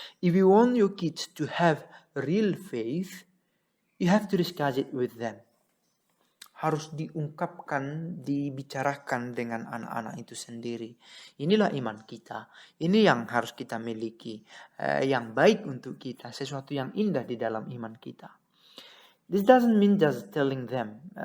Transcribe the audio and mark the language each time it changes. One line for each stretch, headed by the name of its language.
English: If you want your kids to have real faith, you have to discuss it with them.
Indonesian: Harus diungkapkan, dibicarakan dengan anak-anak itu sendiri. Inilah iman kita. Ini yang harus kita miliki. Yang baik untuk kita. Sesuatu yang indah di dalam iman kita.
English: This doesn't mean just telling them.